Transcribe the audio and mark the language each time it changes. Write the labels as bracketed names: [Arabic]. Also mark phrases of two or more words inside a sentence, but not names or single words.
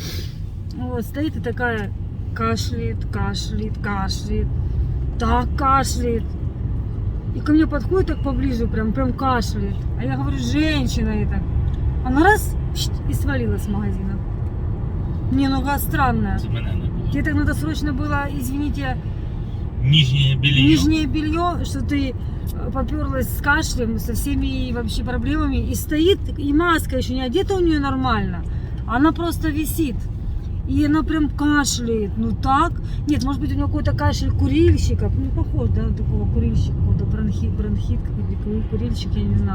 [Russian] Вот, стоит и такая кашляет. Так кашляет. И ко мне подходит так поближе, прям кашляет. А я говорю, женщина это. Она раз и свалила с магазина. Не, нога странная. [Ukrainian] Це мене не було. [Russian] Тебе так надо срочно было, извините, Нижнее белье. нижнее белье, что ты поперлась с кашлем, со всеми вообще проблемами, и стоит, и маска еще не одета у нее нормально, она просто висит. И она прям кашляет, ну так. Нет, может быть у нее какой-то кашель курильщика, ну похож, да, на такого курильщика, какой-то бронхит какой-то курильщик, я не знаю.